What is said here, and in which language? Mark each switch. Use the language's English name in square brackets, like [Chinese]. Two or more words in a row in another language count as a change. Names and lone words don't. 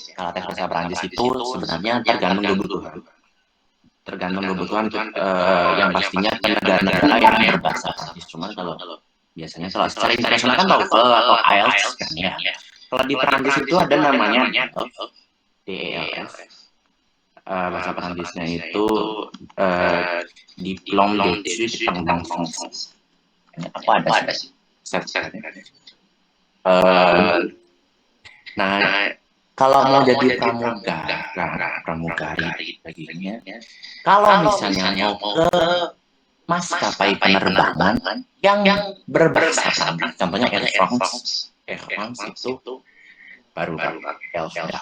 [Indonesian] Kalau tes bahasa Perancis itu sebenarnya tergantung kebutuhan yang pastinya negara-negara yang berbahasa Perancis. Cuman kalau biasanya kalau secara internasional kan TOEFL atau IELTS kan ya. Kalau di Perancis itu ada namanya DELF. Bahasa Perancisnya itu [French] Diplôme d'études en langue française. [Indonesian] Apa ada sih? Nah, kalau mau jadi pramugari bagiannya, kalau misalnya mau ke maskapai penerbangan yang berbahasa Prancis, contohnya Air France itu baru ELF.